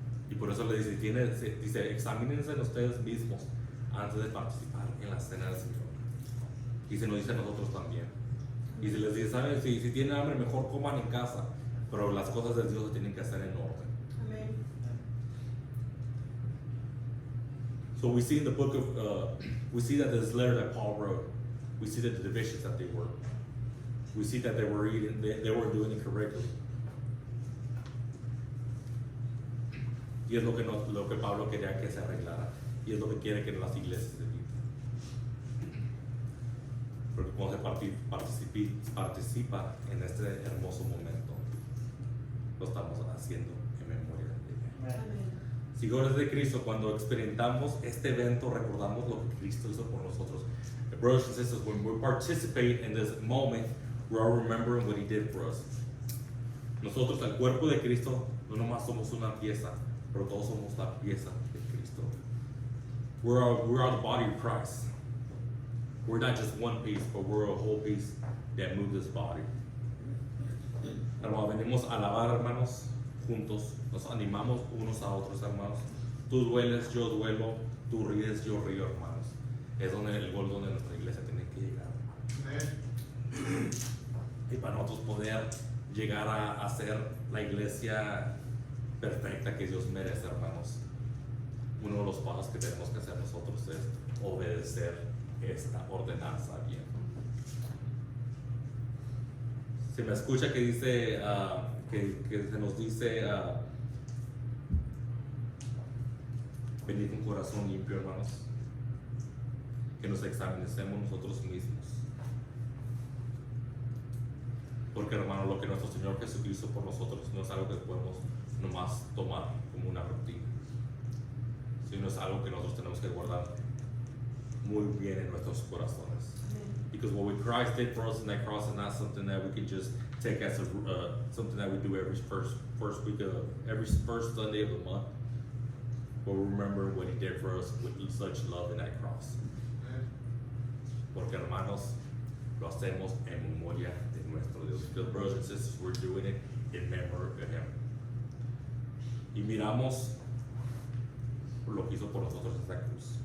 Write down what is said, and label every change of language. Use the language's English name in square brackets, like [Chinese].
[Spanish] Y por eso le dice, examínense ustedes mismos antes de participar en la cena del Señor. Y se nos dice a nosotros también. Y se les dice, ¿saben? Si tienen hambre, mejor coman en casa. Pero las cosas de Dios se tienen que hacer en orden. [English] Amen. So we see in the book of, we see that this letter that Paul wrote, we see that the divisions that they were. We see that they were eating, they weren't doing it correctly. [Spanish] Y es lo que Pablo quería que se arreglara. Y es lo que quiere que las iglesias se eviten. Porque cuando se participa en este hermoso momento, lo estamos haciendo en memoria de Él. Seguidores de Cristo, cuando experimentamos este evento, recordamos lo que Cristo hizo por nosotros. [English] Brothers and sisters, when we participate in this moment, we are remembering what He did for us. [Spanish] Nosotros, el cuerpo de Cristo, no nomás somos una pieza, pero todos somos la pieza de Cristo. [English] We are the body of Christ. We're not just one piece, but we're a whole piece that moves this body. [Spanish] Hermanos, venimos a alabar, hermanos, juntos. Nos animamos unos a otros, hermanos. Tú dueles, yo duelo. Tú ríes, yo río, hermanos. Es donde el gol donde nuestra iglesia tiene que llegar. nosotros poder llegar a ser la iglesia perfecta que Dios merece, hermanos, uno de los pasos que tenemos que hacer nosotros es obedecer esta ordenanza bien. Se me escucha que dice, que se nos dice, venid con corazón limpio, hermanos, que nos examinemos nosotros mismos. Porque, hermano, lo que nuestro Señor Jesucristo por nosotros no es algo que podemos nomás tomar como una rutina, sino es algo que nosotros tenemos que guardar muy bien en nuestros corazones. [English] Because what Christ did for us in that cross is not something that we can just take as something that we do every first week of every first Sunday of the month, but remember what He did for us with such love in that cross. [Spanish] Porque, hermanos, lo hacemos en memoria de nuestro Dios. [English] Because, brothers and sisters, we're doing it in memory of Him. [Spanish] Y miramos por lo que hizo por nosotros en esa cruz.